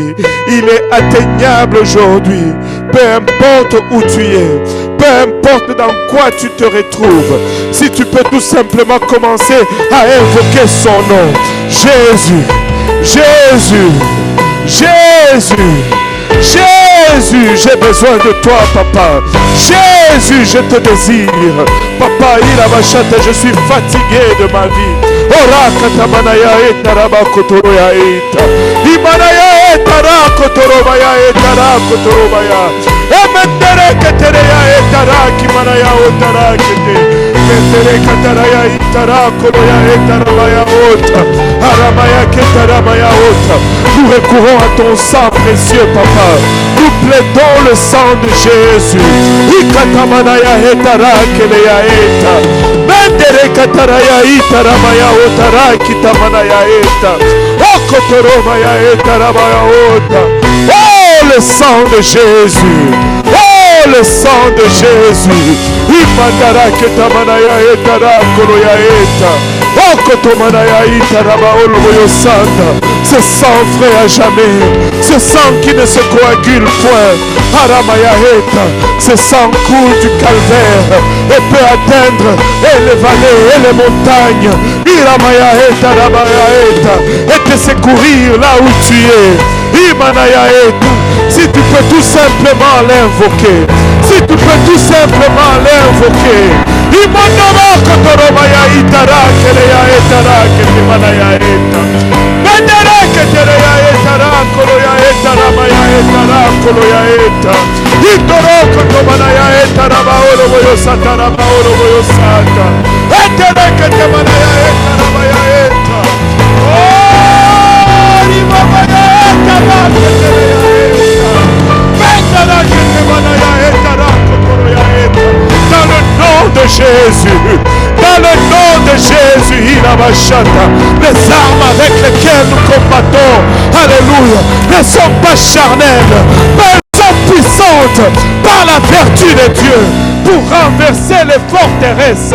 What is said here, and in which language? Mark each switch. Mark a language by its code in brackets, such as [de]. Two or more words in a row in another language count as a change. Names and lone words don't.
[fr] Il est atteignable aujourd'hui. Peu importe où tu es, peu importe dans quoi tu te retrouves, si tu peux tout simplement commencer à invoquer son nom. Jésus, Jésus, Jésus, Jésus, j'ai besoin de toi, papa. Jésus, je te désire. Papa, je suis fatigué de ma vie. Ora katamanaya etaraba kotoroya eta. Imanaya etara kotorobaya etara kotorobaya. Emendere ketereya etara kimanaya otara kete. Mendere kataraya etara koloya etara maya ota. Aramaya ketara maya ota. Nous recourons à ton sang précieux, papa. Nous plaidons le sang de Jésus. Ikatamanaya etara keleya eta. Mendere kataraya etara maya otara kitamanaya eta. Okotoromaya etara maya ota. Oh, le sang de Jésus. Oh, le sang de Jésus. Imandara ketamanaya etara koloya eta. Okotomanaya etara baoloyo santa. Ce sang frais à jamais. Ce sang qui ne se coagule point. Aramaya eta. Ce sang coule du calvaire et peut atteindre et les vallées et les montagnes. Iramaya eta ramaya eta. Et te secourir là où tu es. Imanaya eta. Si tu peux tout simplement l'invoquer. Si tu peux tout simplement l'invoquer. Imanama kotoromaya itara kereya etara ketemanaya eta. Mendere ketereya etara koloya etara maya etara koloya eta. Itoro kotomanaya etara baolo boyo satara baolo boyo sata. Etere ketemanaya etara maya eta. Oh, rimamaya etara ketereya eta. Mendere ketemanaya etara koloya eta. Dans le nom de Jésus, dans Dans le nom de Jésus, les armes avec lesquelles nous combattons, alléluia, ne sont pas charnelles, mais elles sont puissantes par la vertu de Dieu pour renverser les forteresses.